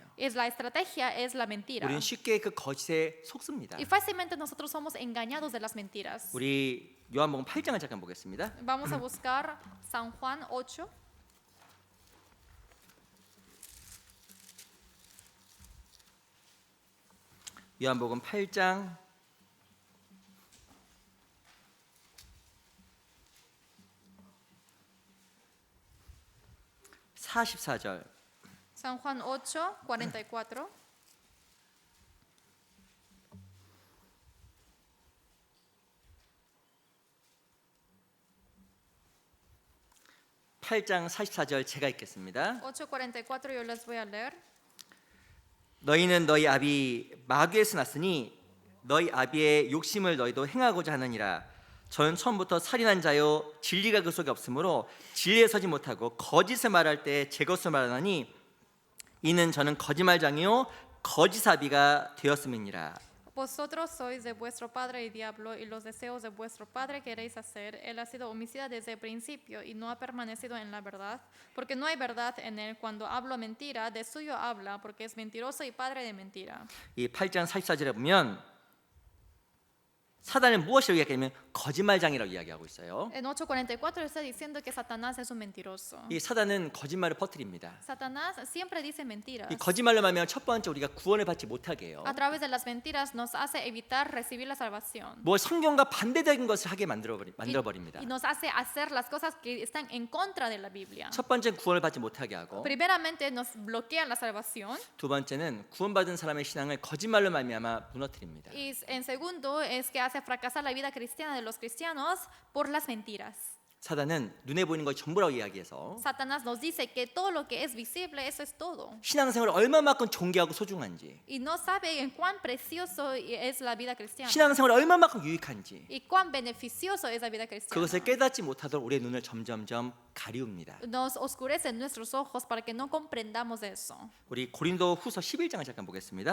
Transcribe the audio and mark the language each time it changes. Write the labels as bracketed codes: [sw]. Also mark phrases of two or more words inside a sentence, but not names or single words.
[es] Es la estrategia, es la mentira. [ko] 우리는 쉽게 그 거짓에 속습니다. [es] Y fácilmente nosotros somos engañados de las mentiras. [ko] 우리 요한복음 8장을 잠깐 보겠습니다. [es] Vamos a buscar San Juan 8. [ko] 요한복음 8장 44절. [es] San Juan 8, 44. [ko] 팔장 44절 제가 읽겠습니다. [es] 8:44 yo les voy a leer. [ko] 너희는 너희 아비 마귀에서 났으니 너희 아비의 욕심을 너희도 행하고자 하느니라. 저는 처음부터 살인한 자요 진리가 그 속에 없으므로 진리에 서지 못하고 거짓을 말할 때 제 것을 말하나니 이는 저는 거짓말장이요 거짓아비가 되었음이니라. [es] Vosotros sois de vuestro padre el diablo y los deseos de vuestro padre queréis hacer. Él ha sido homicida desde el principio y no ha permanecido en la verdad, porque no hay verdad en él. Cuando habla mentira, de suyo habla, porque es mentiroso y padre de mentira. [ko] 이 8장 44절에 보면 사단은 무엇이라고 이야기하냐면 거짓말장이라고 이야기하고 있어요. [es] En 8:44 está diciendo que Satanás es un mentiroso. [ko] 이 사단은 거짓말을 퍼뜨립니다. [es] Satanás siempre dice mentiras. [ko] 이 거짓말로 말하면 첫 번째 우리가 구원을 받지 못하게 해요. [es] A través de las mentiras nos hace evitar recibir la salvación. [ko] 뭐 성경과 반대적인 것을 하게 만들어 버립니다. [es] Y nos hace hacer las cosas que están en contra de la Biblia. [ko] 첫 번째는 구원을 받지 못하게 하고 [es] Primeramente nos bloquean la salvación. [ko] 두 번째는 구원받은 사람의 신앙을 거짓말로 말미암아 무너뜨립니다. [es] Y en segundo es que hace fracasar la vida cristiana de los cristianos por las mentiras. [ko] 사단은 눈에 보이는 것 전부라고 이야기해서 [es] Satanás nos dice que todo lo que es visible, eso es todo. [ko] 신앙생활을 얼마만큼 존귀하고 소중한지, [es] Y no sabe en cuán precioso es la vida cristiana. [ko] 신앙생활이 얼마만큼 유익한지 [es] Y cuán beneficioso es la vida cristiana. [ko] 그것을 깨닫지 못하도록 우리의 눈을 점점점 가리웁니다. [es] Nos oscurecen nuestros ojos para que no comprendamos eso. [ko] 우리 고린도 후서 11장을 잠깐 보겠습니다.